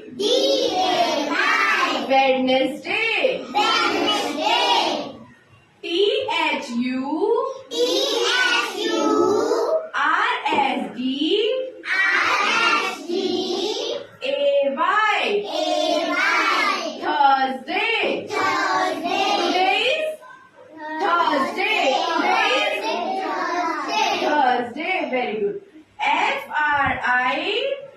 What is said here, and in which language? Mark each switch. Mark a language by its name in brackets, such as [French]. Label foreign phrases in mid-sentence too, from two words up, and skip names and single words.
[English] D-A-Y Wednesday. Wednesday T-H-U T-S-U R-S-D R-S-D A-Y. A-Y Thursday. Thursday Today is Thursday. Today is Thursday Thursday. Very good. F-R-I